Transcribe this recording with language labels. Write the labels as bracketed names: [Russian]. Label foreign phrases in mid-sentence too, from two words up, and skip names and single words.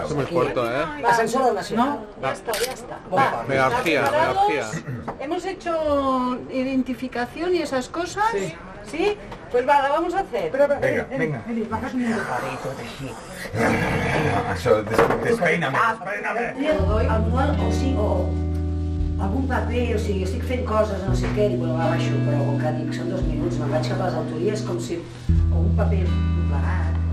[Spanish] Eso es muy fuerte, ¿eh? [Catalan] L'ascensor del Nacional. [Spanish] Ya está. [Catalan] Molt fort. Megargía, megargía. [Spanish] Hemos hecho identificación y esas cosas. Sí. ¿Sí? Pues va, la vamos a hacer. [Catalan] Vinga, vinga. Això, despeina més. Algun, o sigui, algun paper, o sigui, estic fent coses, no sé què, dic, bueno, va, baixo, però com que dic, són 2 minuts, me'n vaig cap a les autories com si un paper plegat.